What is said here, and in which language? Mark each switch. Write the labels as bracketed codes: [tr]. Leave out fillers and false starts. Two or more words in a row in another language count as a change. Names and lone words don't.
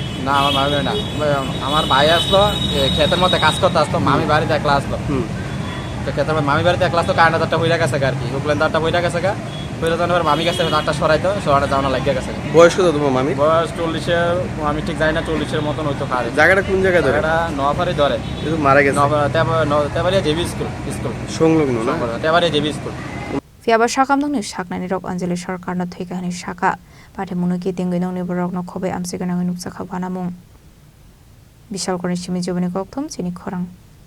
[bn] না আমার মামি না আমার ভাই আসলো ক্ষেতের মধ্যে কাজ করতে আসতো মামি বাড়িতে একলা আসলো তো ক্ষেতের মধ্যে মামি বাড়িতে একলা আসতো কারেন্টের তারটা পয়লা গেছে আর কি হুকলেন তারটা পয়লা গেছে পয়লা জানাবার মামি গেছে তারটা সরাইতে যাওয়া লাগিয়ে গেছে বয়স কত তোমার মামি বয়স 40-এর আমি ঠিক জানি না 40-এর মতন হয়তো পারে জায়গাটা কোন জায়গায় ধরে এটা নোয়াপাড়ি ধরে মারা গেছে তেবারিয়া জেবি স্কুল সংলগ্ন না তেবারিয়া জেবি স্কুল [trp] Fiaba Sakham Nungni Saknani Rok Anjali Sarkar no Thwikha ni Saka Pate Munuki Tingui Nungni Borok no Khobe Amsiganang Nukhungni Hamjwk Bishalgarh ni Chini Khorang